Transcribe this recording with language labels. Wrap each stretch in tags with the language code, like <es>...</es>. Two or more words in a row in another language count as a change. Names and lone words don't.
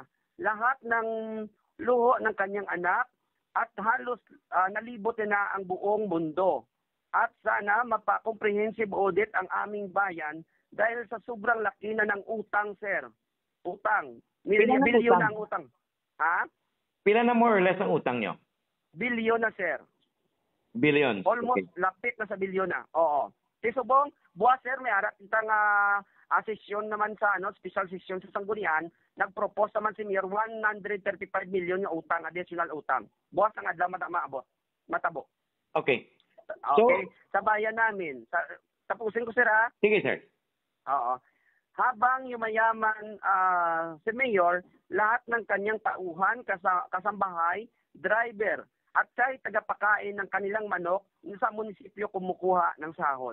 <tl>Lahat ng luho ng kanyang anak at halos nalibot na ang buong mundo. At sana mapa-</tl> <en>comprehensive audit</en> <tl>ang aming bayan dahil sa sobrang laki na ng utang, sir. Utang. Bilyon na ang utang. Ha?</tl> <hil>Pila na</hil> <en>more or less</en> <hil>ang utang nyo? Bilyon na, sir. Billions. Almost lapit na sa bilyon na. Oo. Si Subong, buwas sir, may harap kita nga sesyon naman sa</hil> <en>special session</en> <hil>sa Sangguniang, nag-propose naman si Mayor 135 million yung utang, additional utang. Buwas ang adlaw matabo. Okay. So,</hil> <tl>Okay, sa bayan namin. Tapusin ko, sir, ha? sige, sir. Oo. Habang yumayaman si Mayor, lahat ng kanyang tauhan, kasambahay, driver, at siya'y tagapakain ng kanilang manok sa munisipyo kumukuha ng sahod.</tl>